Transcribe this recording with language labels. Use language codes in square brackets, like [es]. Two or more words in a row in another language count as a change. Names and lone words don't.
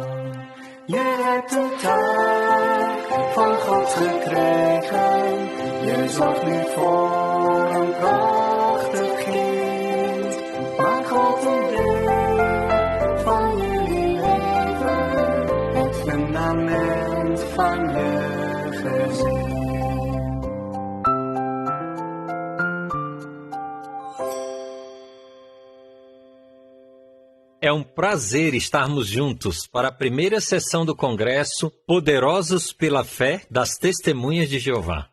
[nl] Je hebt een taak van God gekregen, je zorgt nu voor een prachtig kind. Maak God een deel van jullie leven, het fundament van je verzien. [pt] É um prazer estarmos juntos para a primeira sessão do Congresso Poderosos pela Fé das Testemunhas de Jeová.